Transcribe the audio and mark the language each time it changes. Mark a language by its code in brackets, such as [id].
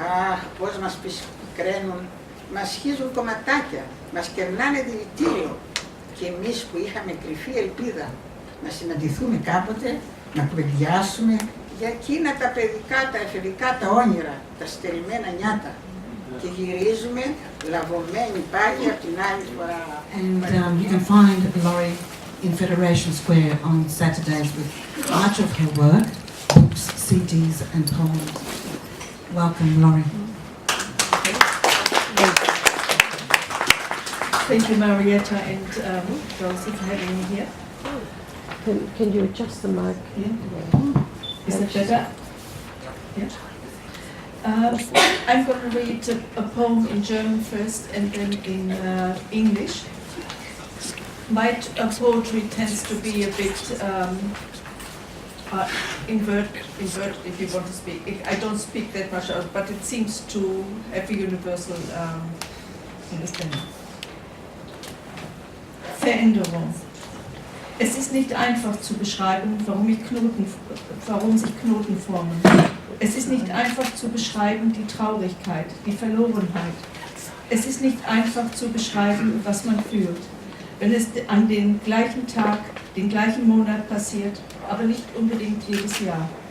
[el] Αχ, πώς μας πικραίνουν, μας χύζουν κομματάκια, μας κερνάνε δηλητήριο. Και εμείς που είχαμε κρυφή ελπίδα να συναντηθούμε κάποτε, να κουβεντιάσουμε για εκείνα τα παιδικά, τα εφηβικά, τα όνειρα, τα στερημένα νιάτα. Και γυρίζουμε λαβωμένοι πάλι από την άλλη φορά. [en] And you can find Laurie in Federation Square on Saturdays with much of her work, books, CDs and poems. Welcome, Laurie. Thank you, Marietta and Dorothy, for having me here. Can you adjust the mic? Yeah. Is that better? Yeah. I'm going to read a poem in German first and then in English. My poetry tends to be a bit invert, if you want to speak. I don't speak that much, but it seems to have a universal understanding. [de] Veränderung. Es ist nicht einfach zu beschreiben, warum sich Knoten formen. Es ist nicht einfach zu beschreiben die Traurigkeit, die Verlorenheit. Es ist nicht einfach zu beschreiben, was man fühlt, wenn es an den gleichen Tag, den gleichen Monat passiert, aber nicht unbedingt jedes Jahr.